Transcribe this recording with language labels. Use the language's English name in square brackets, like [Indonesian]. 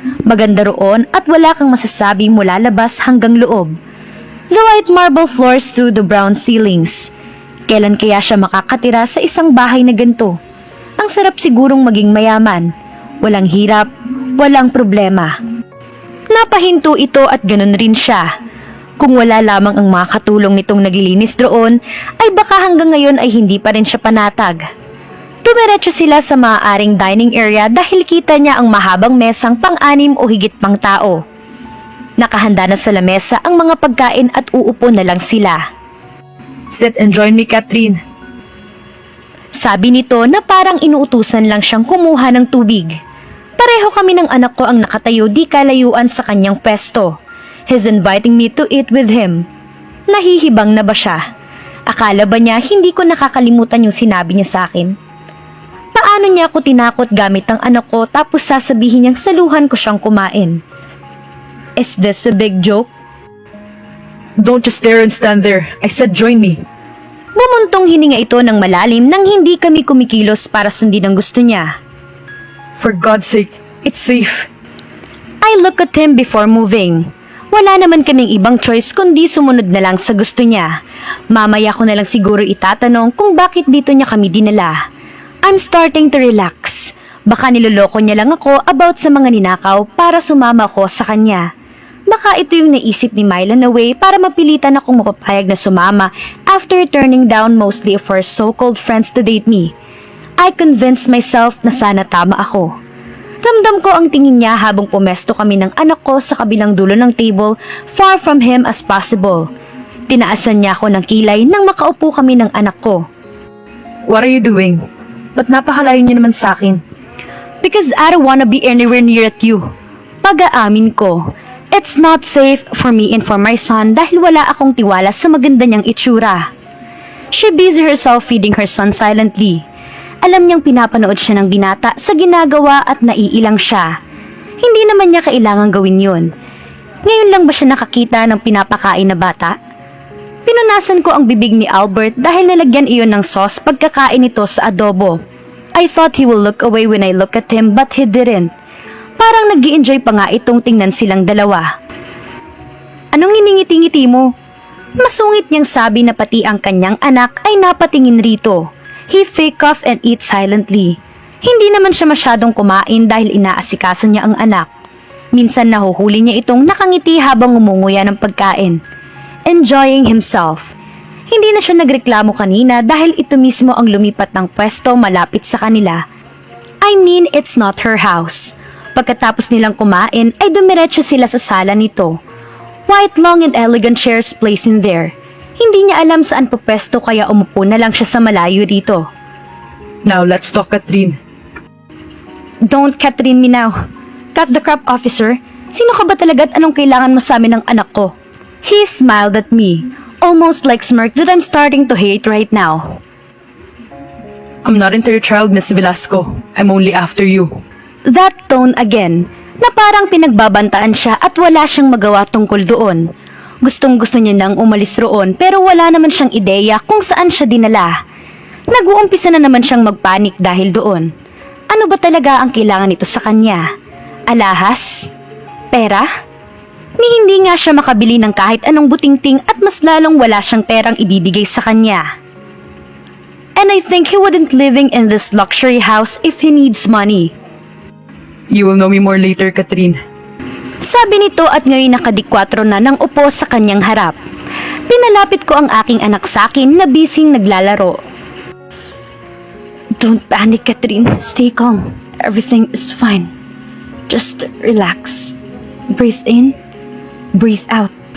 [Filipino] Maganda roon at wala kang masasabi mula labas hanggang loob. [English] The white marble floors through the brown ceilings. [Filipino] Kailan kaya siya makakatira sa isang bahay na ganito? Ang sarap sigurong maging mayaman. Walang hirap, walang problema. Napahinto ito at ganun rin siya. Kung wala lamang ang mga katulong nitong naglilinis doon, ay baka hanggang ngayon ay hindi pa rin siya panatag. Tumiretso sila sa maaaring dining area dahil kita niya ang mahabang mesang pang-anim o higit pang tao. Nakahanda na sa lamesa ang mga pagkain at uupo na lang sila. [English] Sit and join me, Catherine. [Filipino] Sabi nito na parang inuutusan lang siyang kumuha ng tubig. Pareho kami ng anak ko ang nakatayo di kalayuan sa kanyang pwesto. [English] He's inviting me to eat with him. [Filipino] Nahihibang na ba siya? Akala ba niya hindi ko nakakalimutan yung sinabi niya sa akin? Paano niya ako tinakot gamit ang anak ko tapos sasabihin niyang saluhan ko siyang kumain? [English] Is this a big joke? Don't just stare and stand there. I said join me. [Filipino] Bumuntong hininga ito ng malalim nang hindi kami kumikilos para sundin ang gusto niya. [English] For God's sake, it's safe. I look at him before moving. [Filipino] Wala naman kaming ibang choice kundi sumunod na lang sa gusto niya. Mamaya ko na lang siguro itatanong kung bakit dito niya kami dinala. [English] I'm starting to relax. [Filipino] Baka niloloko niya lang ako about sa mga ninakaw para sumama ko sa kanya. Baka ito yung naisip ni Myla na way para mapilitan akong mapapayag na sumama [English] after turning down mostly of her so-called friends to date me. I convinced myself [Filipino] na sana tama ako. Ramdam ko ang tingin niya habang pumesto kami ng anak ko sa kabilang dulo ng table, [English] far from him as possible. [Filipino] Tinaasan niya ako ng kilay nang makaupo kami ng anak ko. [English] What are you doing? [Filipino] Ba't napakalayo niyo naman sa akin? [English] Because I don't wanna be anywhere near at you. [Filipino] Pag-aamin ko, [English] it's not safe for me and for my son [Filipino] dahil wala akong tiwala sa maganda niyang itsura. [English] She busy herself feeding her son silently. [Filipino] Alam niyang pinapanood siya ng binata sa ginagawa at naiilang siya. Hindi naman niya kailangang gawin yun. Ngayon lang ba siya nakakita ng pinapakain na bata? Pinunasan ko ang bibig ni Albert dahil nalagyan iyon ng sauce pagkakain nito sa adobo. [English] I thought he will look away when I look at him but he didn't. [Filipino] Parang nag-i-enjoy pa nga itong tingnan silang dalawa. Anong hiningiti-ngiti mo? Masungit niyang sabi na pati ang kanyang anak ay napatingin rito. [English] He fake off and eat silently. [Filipino] Hindi naman siya masyadong kumain dahil inaasikaso niya ang anak. Minsan nahuhuli niya itong nakangiti habang umunguya ng pagkain. [English] Enjoying himself. [Filipino] Hindi na siya nagreklamo kanina dahil ito mismo ang lumipat ng pwesto malapit sa kanila. [English] I mean, it's not her house. [Filipino] Pagkatapos nilang kumain ay dumiretso sila sa sala nito. [English] White long and elegant chairs placed in there. [Filipino] Hindi niya alam saan pupwesto kaya umupo na lang siya sa malayo dito. [English] Now let's talk, Catherine. Don't Catherine me now. Cut the crap, officer. [Filipino] Sino ka ba talaga at anong kailangan mo sa amin ng anak ko? [English] He smiled at me, almost like smirk that I'm starting to hate right now. I'm not into your child, Miss Velasco. I'm only after you. That tone again, [Filipino] na parang pinagbabantaan siya at wala siyang magawa tungkol doon. Gustong-gusto niya nang umalis roon pero wala naman siyang ideya kung saan siya dinala. Nag-uumpisa na naman siyang magpanik dahil doon. Ano ba talaga ang kailangan nito sa kanya? Alahas? Pera? Ni hindi nga siya makabili ng kahit anong butingting at mas lalong wala siyang perang ibibigay sa kanya. [English] And I think he wouldn't living in this luxury house if he needs money. You will know me more later, Catherine. [Filipino] Sabi nito at ngayon nakadikwatro na nang upo sa kanyang harap. Pinalapit ko ang aking anak sa akin na bising naglalaro. [English] Don't panic, Catherine. Stay calm. Everything is fine. Just relax. Breathe in, breathe out.